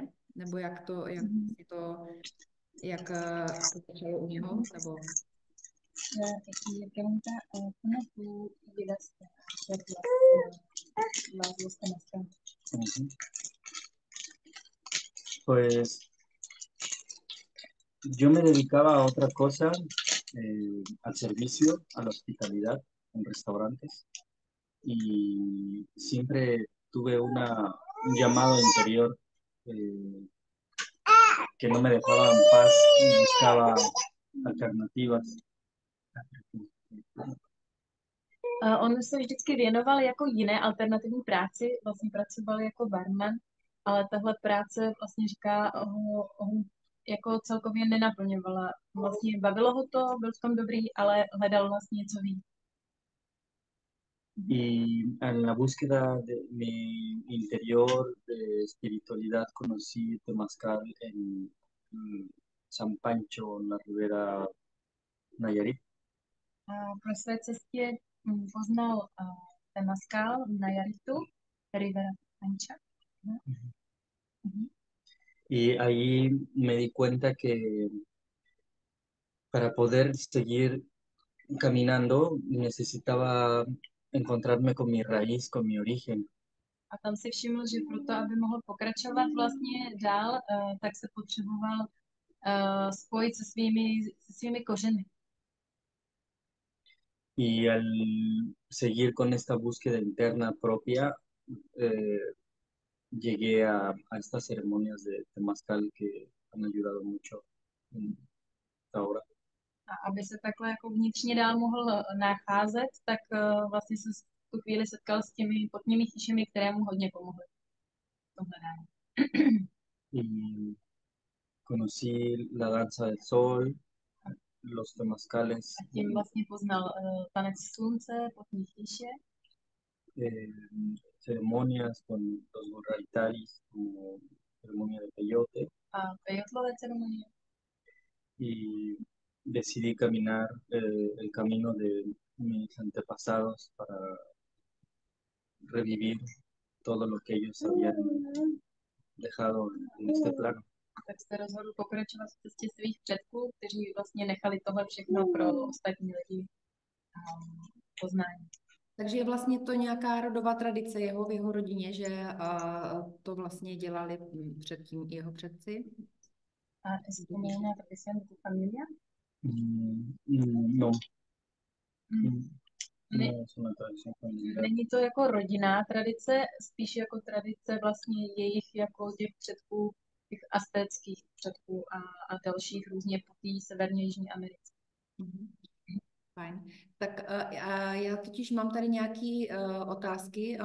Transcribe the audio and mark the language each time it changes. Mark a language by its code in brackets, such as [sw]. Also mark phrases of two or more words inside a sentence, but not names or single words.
[cs] Nebo jak to začalo u něho? Nebo... [es] Pues yo me dedicaba a otra cosa, al servicio, a la hospitalidad en restaurantes, y siempre tuve un llamado interior que no me dejaba en paz y buscaba alternativas. [cs] On se vždycky věnoval jako jiné alternativní práci, vlastně pracoval jako barman ale tahle práce vlastně říká, ho jako celkově nenaplňovala. Vlastně bavilo ho to, byl v tom dobrý, ale hledal vlastně něco víc. [es] Y en la búsqueda de mi interior de espiritualidad conocí Temazcal en San Pancho, en la Ribera Nayarit. [cs] A pro své cestě poznal Temazcal v Nayaritu, Rivera Ancha. [es] Y ahí me di cuenta que para poder seguir caminando necesitaba encontrarme con mi raíz, con mi origen. [cs] A tam si všiml, že proto, aby mohl pokračovat vlastně dál, tak se potřeboval spojit se svými kořeny. [es] Y al seguir con esta búsqueda interna propia, llegué a estas ceremonias de Temazcal que han ayudado mucho hasta ahora. [cs] A aby se takhle jako vnitřně dál mohl nacházet, tak vlastně se v tu chvíli setkal s těmi potními chýšemi, které mu hodně pomohly v tom hledání. [es] Y conocí la danza del sol, los temazcales, [cs] A tím vlastně poznal tanec slunce, potní chýše, [es] ceremonias con los Gurraitaris, como ceremonia de peyote, [cs] a pejotlové ceremonie. [es] y decidí caminar el camino de mis antepasados para revivir todo lo que ellos habían dejado en este plano. [cs] Tak se rozhodl pokračovat v cestě svých předků, kteří vlastně nechali tohle všechno pro ostatní lidi poznání. Takže je vlastně to nějaká rodová tradice v jeho rodině, že to vlastně dělali předtím jeho předci? [es] A es como una tradición de tu familia? No. [cs] Ne, [es] No es una tradición familiar. [cs] není to jako rodinná tradice, spíš jako tradice vlastně jejich jako těch předků, těch aztéckých předků a dalších různě po té severní Jižní Americe. Fajn. Tak já totiž mám tady nějaké otázky.